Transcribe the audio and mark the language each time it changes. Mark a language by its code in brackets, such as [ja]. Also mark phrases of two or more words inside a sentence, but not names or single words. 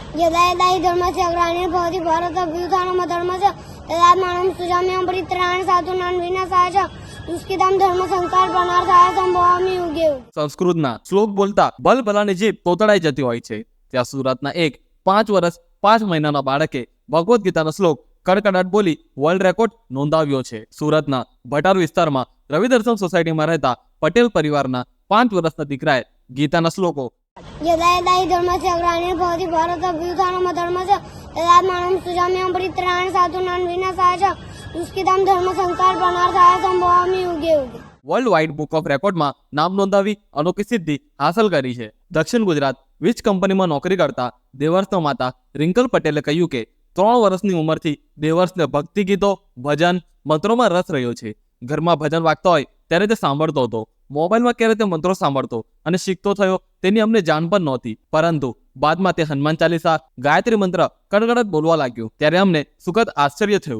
[sa] यदा यदा हि धर्मस्य ग्लानिर्भवति भारतभ्युत्थानम् अधर्मस्य तदात्मानं सृजाम्यहं परित्राणाय साधूनां विनाशाय च दुष्कृतं धर्म संस्कार प्रणार्थाय संभवामि युगे युगे। [gu] સંસ્કૃતના શ્લોક બોલતા બલબલાની જીભ તોતડાઈ જતી હોય છે ત્યાં સુરતના એક 5 વર્ષ 5 મહિનાના બાળકે ભગવદ્ ગીતાનો શ્લોક કડકડાટ બોલી [en] world record [gu] નોંધાવ્યો છે। સુરતના ભટાર વિસ્તારમાં રવિદર્શન સોસાયટીમાં રહેતા પટેલ પરિવારના 5 વર્ષના દીકરાએ ગીતાના શ્લોકો [sa] यदा यदा हि धर्मस्य ग्लानिर्भवति भारतभ्युत्थानम् अधर्मस्य तदात्मानं सृजाम्यहं परित्राणाय साधूनां विनाशाय च दुष्कृतं धर्म संस्कार प्रणार्थाय संभवामि युगे युगे। [gu] વર્લ્ડ વાઇડ બુક ઓફ રેકોર્ડમાં નામ નોંધાવી અનોખી સિદ્ધિ હાંસલ કરી છે। દક્ષિણ ગુજરાત વીજ કંપનીમાં નોકરી કરતા દેવર્ષના માતા રિંકલ પટેલે કહ્યું કે 3 વર્ષની ઉંમરથી દેવર્ષને ભક્તિ ગીતો ભજન મંત્રોમાં રસ રહ્યો છે। ઘરમાં ભજન વાગતા હોય ત્યારે તે સાંભળતો હતો, મોબાઈલમાં ક્યારે તે મંત્રો સાંભળતો અને શીખતો થયો તેની અમને જાણ પણ નહોતી, પરંતુ બાદમાં તે હનુમાન ચાલીસા ગાયત્રી મંત્ર કડકડાટ બોલવા લાગ્યો ત્યારે અમને સુખદ આશ્ચર્ય થયું।